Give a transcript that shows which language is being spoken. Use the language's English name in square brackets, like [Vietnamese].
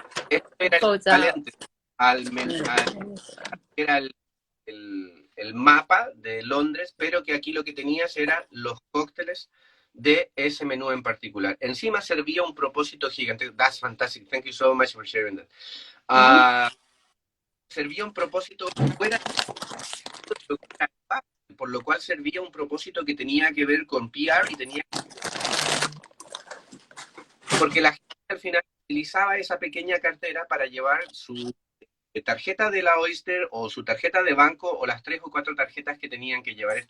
[Spanish] Esto era el equivalente al menú. Era el mapa de Londres, pero que aquí lo que tenías eran los cócteles de ese menú en particular. Encima servía un propósito gigante. [English] That's fantastic. Thank you so much for sharing that. [Spanish] Servía un propósito fuera, por lo cual servía un propósito que tenía que ver con PR y tenía, porque la gente al final utilizaba esa pequeña cartera para llevar su tarjeta de la Oyster o su tarjeta de banco o las 3 o 4 tarjetas que tenían que llevar.